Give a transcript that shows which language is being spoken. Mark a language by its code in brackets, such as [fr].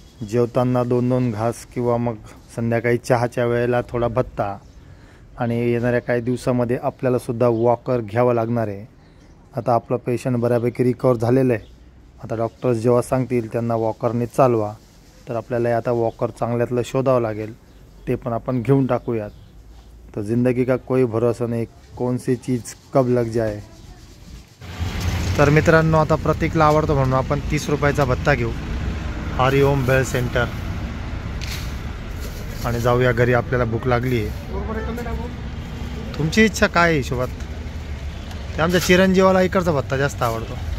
[mr] जेवताना 2-2 घास किंवा मग संध्याकाळी चहाच्या वेळेला थोडा भत्ता। आणि येणाऱ्या काही दिवसामध्ये आपल्याला सुद्धा वॉकर घ्यावं लागणार आहे। आता आपलं पेशंट बऱ्यापैकी रिकवर झालेलं आहे। आता डॉक्टर्स जेव्हा सांगतील त्यांना वॉकरने चालवा, तर आपल्याला आता वॉकर चांगल्यातलं शोधावं लागेल, ते पण आपण घेऊन टाकूयात। [hi] तर जिंदगी का कोई भरोसा नहीं, कौन सी चीज़ कब लग जाए। [mr] तर मित्रांनो, आता प्रतीकला आवडतो म्हणून आपण 30 रुपयाचा भत्ता घेऊ, हरिओम बेल सेंटर, आणि जाऊया घरी। आपल्याला भूक लागली आहे। तुमची इच्छा काय आहे हिशोबात? ते आमच्या चिरंजीवाला इकडचा भत्ता जास्त आवडतो।